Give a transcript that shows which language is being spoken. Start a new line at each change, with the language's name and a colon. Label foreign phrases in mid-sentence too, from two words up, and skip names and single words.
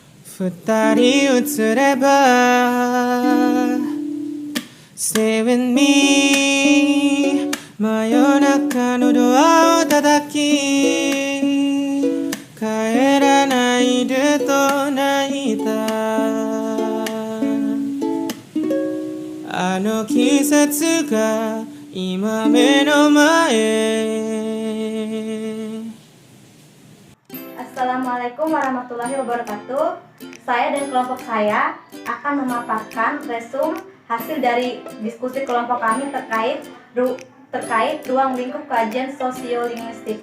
Japanese: 二人映れば
English: Stay with me
Japanese: 真夜中のドアを叩き帰らないでと泣いたあの季節が今目の前
Arabic: السلام عليكم ورحمة الله وبركاته.
Indonesian: Saya dan kelompok saya akan memaparkan resum hasil dari diskusi kelompok kami terkait ruang lingkup kajian sosiolinguistik.